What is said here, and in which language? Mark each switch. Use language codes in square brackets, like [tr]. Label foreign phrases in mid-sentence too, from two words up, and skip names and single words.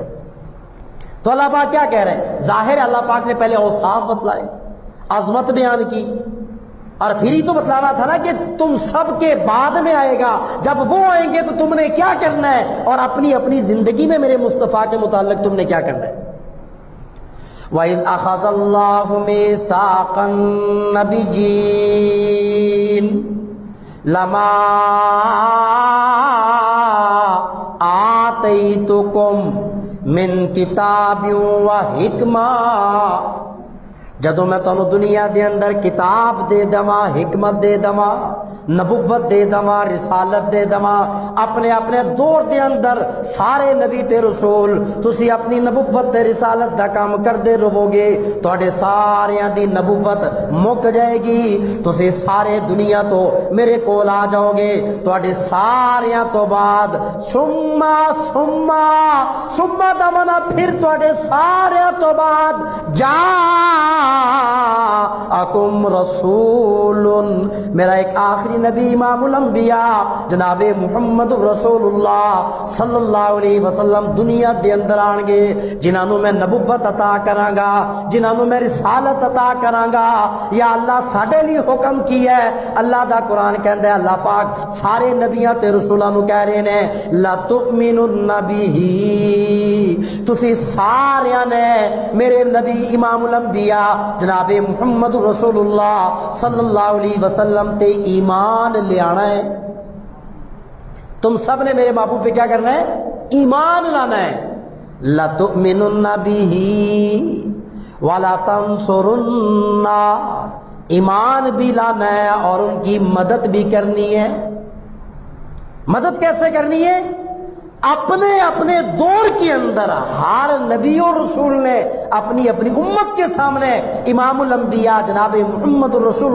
[ur] تو اللہ پاک کیا کہہ رہے ہیں؟ ظاہر ہے اللہ پاک نے پہلے اوصاف بتلائے، عظمت بیان کی، اور پھر ہی تو بتلانا تھا نا کہ تم سب کے بعد میں آئے گا، جب وہ آئیں گے تو تم نے کیا کرنا ہے، اور اپنی اپنی زندگی میں میرے مصطفیٰ کے متعلق تم نے کیا کرنا ہے۔ [ar] وَإِذْ أَخَذَ اللَّهُ مِيثَاقَ النَّبِيِّينَ لَمَا آتَيْتُكُم مِّن کِتَابٍ وَحِکْمَةٍ، [pa] جدو میں تانوں دنیا دے اندر کتاب دے دواں، حکمت دے دواں، نبوت دے دواں، رسالت دے دواں، اپنے اپنے دور دے اندر سارے نبی تے رسول تسی اپنی نبوت تے رسالت دا کام کردے رہو گے، تواڈے ساریاں دی نبوت مک جائے گی، تسی سارے دنیا تو میرے کول آ جاؤ گے، تواڈے ساریاں تو بعد ثم دا منا پھر تواڈے ساریاں تو بعد [ar] جاءکم رسول، [pa] میرا ایک آخری آخری نبی [ar] امام الانبیاء [pa] جناب محمد رسول اللہ [ar] صلی اللہ علیہ وسلم [pa] دنیا دے اندر آن گے جنہاں نوں میں نبوت عطا کراں گا جنہاں نوں میں رسالت عطا کراں گا یا اللہ ساڈے لیے حکم کی ہے اللہ دا قرآن کہندا ہے اللہ پاک سارے نبیاں تے رسولاں نوں کہہ رہے نے [ar] لا تؤمنن [pa] بہ تسی ساریاں نے میرے نبی [ar] امام الانبیاء [pa] جناب محمد رسول اللہ [ar] صلی اللہ علیہ وسلم [pa] تے ایمان لے آنا ہے [ur] تم سب نے میرے محبوب پہ کیا کرنا ہے ایمان لانا ہے [ar] لَتُؤْمِنُنَّ بِهِ وَلَا تَنْصُرُنَّ [ur] ایمان بھی لانا ہے اور ان کی مدد بھی کرنی ہے مدد کیسے کرنی ہے اپنے اپنے دور کے اندر ہر نبی اور رسول نے اپنی اپنی امت کے سامنے [ar] امام الانبیاء [ur] جناب محمد رسول